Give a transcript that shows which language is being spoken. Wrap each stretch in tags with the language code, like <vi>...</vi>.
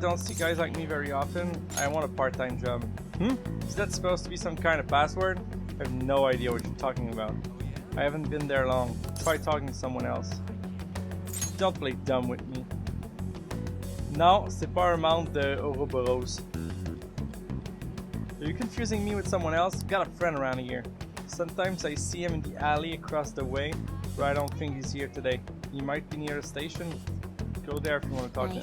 <en>Don't see guys like me very often. I want a part-time job. Is that supposed to be some kind of password? I have no idea what you're talking about. I haven't been there long. Try talking to someone else. Don't play dumb with me.</en> <fr>Non, c'est pas un membre de Ouroboros.</fr> <en>Are you confusing me with someone else? Got a friend around here. Sometimes I see him in the alley across the way, but I don't think he's here today. He might be near the station. Go there if you want to talk to him.</en>